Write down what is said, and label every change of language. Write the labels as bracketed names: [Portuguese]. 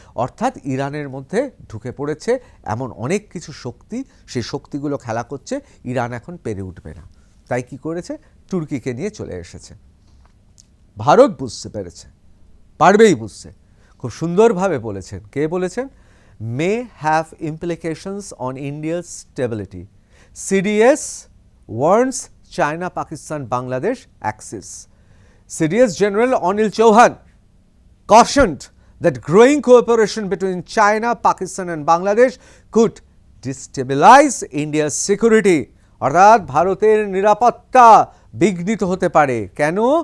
[Bangla] অর্থাৎ ইরানের মধ্যে ঢুকে পড়েছে এমন অনেক কিছু শক্তি, সেই শক্তিগুলো খেলা করছে, ইরান এখন পেরে উঠবে না। তাই কি করেছে? তুর্কিকে নিয়ে চলে এসেছে। ভারত বুঝতে পেরেছে, পারবেই বুঝতে, খুব সুন্দরভাবে বলেছেন। কে বলেছেন? [English] may have implications on India's stability. CDS warns China, Pakistan, Bangladesh axis. CDS General Anil Chauhan cautioned that growing cooperation between China, Pakistan and Bangladesh could destabilize India's security. [Bangla] অর্থাৎ ভারতের নিরাপত্তা বিঘ্নিত হতে পারে। কেন?